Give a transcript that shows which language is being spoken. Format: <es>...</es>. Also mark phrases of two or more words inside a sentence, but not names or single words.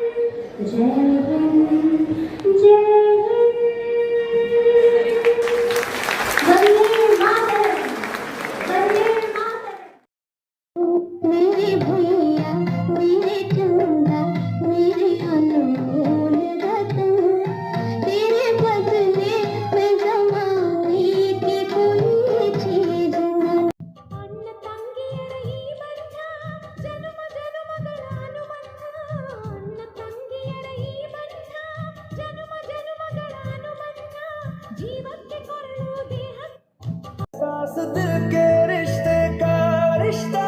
<hi>मेरे भैया मेरे चंदा मेरे अनमोल रतन, तेरे बदले में जमाने की कोई चीज नहीं।</hi> <kn>अन्न ತಂಗಿಯರ ಈ ಬಂಧ ಜನುಮ ಜನುಮಗಳ ಅನುಬಂಧ, ಅನ್ನ ತಂಗಿಯರ ಈ ಬಂಧ ಜನುಮ ಜನುಮಗಳ ಅನುಬಂಧ, ಜೀವಕ್ಕೆ ಕೊರಳು ದೇಹ</kn> <hi>एहसास दिल के रिश्ते का,</hi>